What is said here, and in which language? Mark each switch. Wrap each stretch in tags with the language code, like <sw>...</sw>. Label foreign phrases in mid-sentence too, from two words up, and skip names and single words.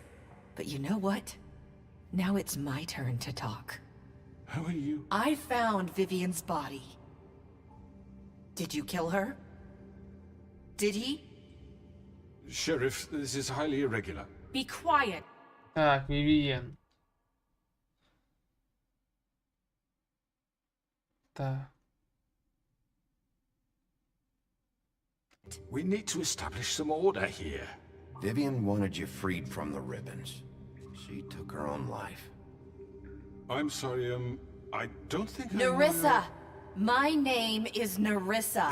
<en>But you know what? Now it's my turn to talk. How are you? I found Vivian's body. Did you kill her? Did he? Sheriff, this is highly irregular. Be quiet.</en> <be>Так, Вивиен. Да.</be> <en>We need to establish some order here. Vivian wanted you freed from the ribbons. She took her own life. I'm sorry, I don't think Nerissa! My name is Nerissa.</en>